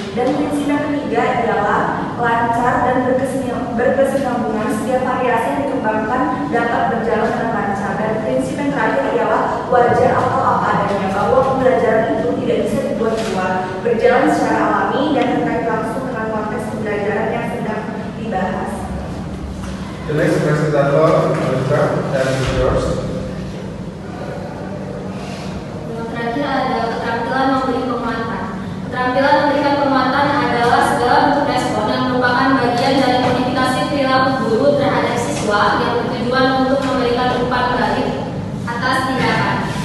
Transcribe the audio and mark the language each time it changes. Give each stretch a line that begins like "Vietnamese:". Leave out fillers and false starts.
Indonesian: Dan prinsip yang ketiga ialah lancar dan berkesinambungan. Setiap variasi yang dikembangkan dapat berjalan dengan lancar. Dan prinsip yang terakhir ialah wajar atau apa adanya, bahwa pembelajaran itu tidak bisa dibuat-buat, berjalan secara alami dan terkait langsung dengan konteks pembelajaran yang sedang dibahas.
English: The next presentator, Alika, and yours.
Indonesian: Yang terakhir adalah keterampilan memberi penguatan. Keterampilan memberikan penguatan adalah segala bentuk respon yang merupakan bagian dari modifikasi perilaku guru terhadap siswa yang bertujuan untuk memberikan umpan balik atas tindakan.